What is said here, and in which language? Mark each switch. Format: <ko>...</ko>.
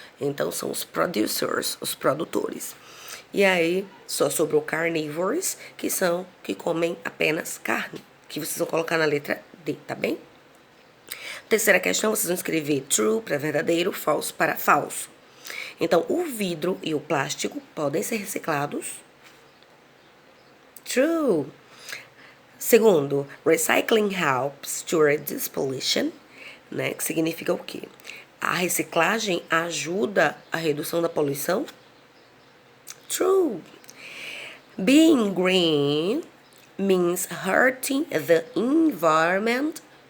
<pt>Então, são os producers, os produtores. E aí, só sobrou carnívoros, que comem apenas carne, que vocês vão colocar na letra D, tá bem? Terceira questão, vocês vão escrever true para verdadeiro, false para falso. Então, o vidro e o plástico podem ser reciclados.</pt> <en>True. Segundo, recycling helps to reduce pollution, né?</en> <pt>Que significa o quê? A reciclagem ajuda a redução da poluição.</pt> <en>True. Being green means hurting the environment.</en>